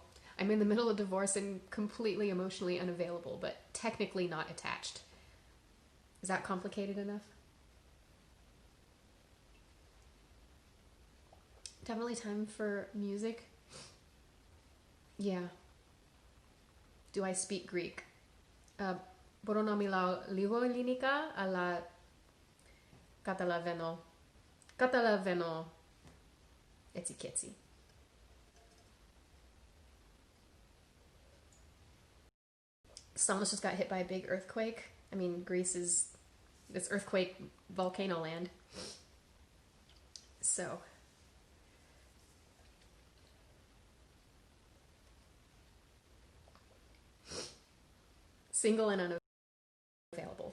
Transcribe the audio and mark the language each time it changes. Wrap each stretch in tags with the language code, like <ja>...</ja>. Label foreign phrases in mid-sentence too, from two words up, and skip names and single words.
<en>I'm in the middle of divorce and completely emotionally unavailable, but technically not attached. Is that complicated enough? Definitely time for music. Yeah. Do I speak Greek?</en> <el>Μπορώ να μιλάω λίγο ελληνικά, αλλά καταλαβαίνω έτσι και έτσι.</el> <en>Samos just got hit by a big earthquake. I mean, Greece is this earthquake volcano land. So, single and unavailable.</en>